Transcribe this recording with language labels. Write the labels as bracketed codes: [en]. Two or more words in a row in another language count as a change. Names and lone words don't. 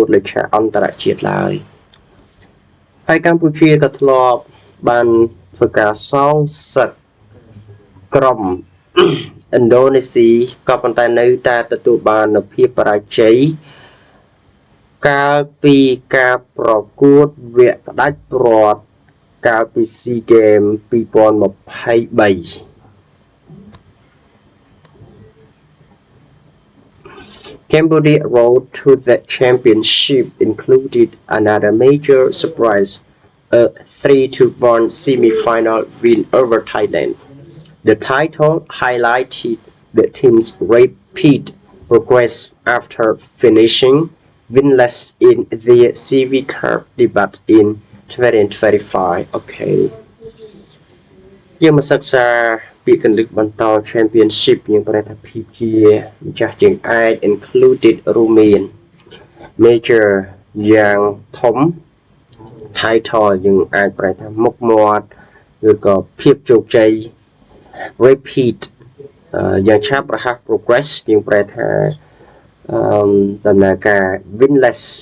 [km] លើឆាកអន្តរជាតិឡើយហើយកម្ពុជាក៏ធ្លាប់បានធ្វើការស ងសឹកក្រុមឥណ្ឌូនេស៊ីក៏ប៉ុន្តែនៅតែទទួលបាននូវភាពបរាជ័យកាលពីការប្រកួតវគ្គផ្ដាច់ព្រ័ត្រកាលពី SEA Games 2023 [en] Cambodia road to the championship included another major surprise, a 3-1 semi-final win over Thailand. The title highlighted the team's rapid progress after finishing winless in the CV Cup debut in 2025. [km] Okay. យើងមកសិក្សាពាក្យកលឹកបន្ត championship យើងប្រែថាភាពជាម្ចាស់ជើងឯក included រួមមាន major យ៉ាងធំ title យើងអាចប្រែថាមុខមាត់ឬក៏ភាពជោគជ័យ repeat យ៉ាងឆាប់រហ័ស progress យើងប្រែថាដំណើរការ winless